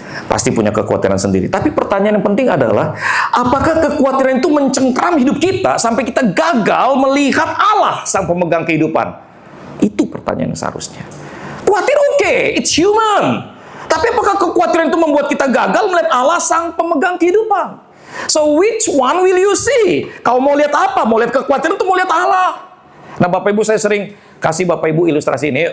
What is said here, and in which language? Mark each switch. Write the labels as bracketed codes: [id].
[id] Pasti punya kekhawatiran sendiri. Tapi pertanyaan yang penting adalah, apakah kekhawatiran itu mencengkram hidup kita sampai kita gagal melihat Allah sang pemegang kehidupan? Itu pertanyaan yang seharusnya. Khawatir oke, [en] it's human. [id] Tapi apakah kekhawatiran itu membuat kita gagal melihat Allah sang pemegang kehidupan? [en] So which one will you see? [id] Kau mau lihat apa? Mau lihat kekhawatiran atau mau lihat Allah? Nah Bapak Ibu, saya sering kasih Bapak Ibu ilustrasi ini.